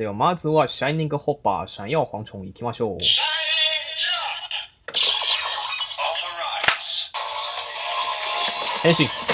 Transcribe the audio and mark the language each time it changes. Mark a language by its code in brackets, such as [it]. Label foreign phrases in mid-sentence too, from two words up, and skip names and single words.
[ja] ではまずは Shining Hopper 闪耀蝗虫行きましょう。変身。